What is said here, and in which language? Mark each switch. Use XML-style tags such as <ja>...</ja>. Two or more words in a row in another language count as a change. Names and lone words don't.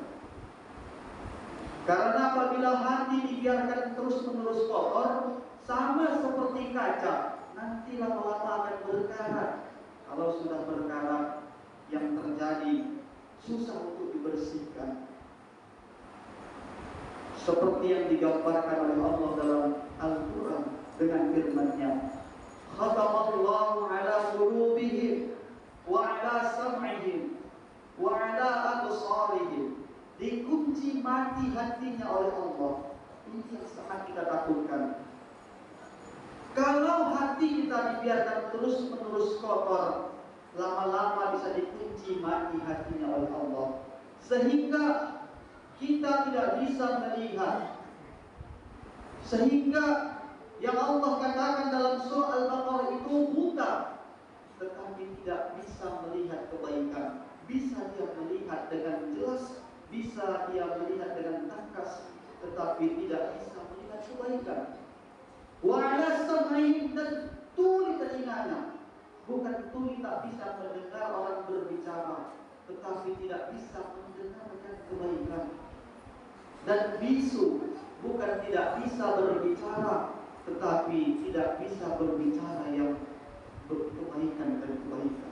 <id>Karena apabila hati dibiarkan terus-menerus kotor, sama seperti kaca, hati lama-lama akan berkarat. Kalau sudah berkarat, yang terjadi susah untuk dibersihkan. Seperti yang digambarkan oleh Allah dalam Al-Quran dengan firman-Nya,</id> <ar>ختم الله على قلوبهم وعلى سمعهم وعلى أبصارهم.</ar> <id>Dikunci mati hatinya oleh Allah. Ini yang sangat kita takutkan. Kalau hati kita dibiarkan terus-menerus kotor, lama-lama bisa dikunci mati hatinya oleh Allah, sehingga kita tidak bisa melihat. Sehingga yang Allah katakan dalam surah Al-Baqarah itu buta, tetapi tidak bisa melihat kebaikan. Bisa dia melihat dengan jelas, bisa dia melihat dengan tangkas, tetapi tidak bisa melihat kebaikan.</id> <ar>وعلى سمعهم,</ar> <id>dan tuli telinganya. Bukan tuli tak bisa mendengar orang berbicara, tetapi tidak bisa mendengarkan kebaikan. Dan bisu, bukan tidak bisa berbicara, tetapi tidak bisa berbicara yang berkebaikan dan kebaikan.</id>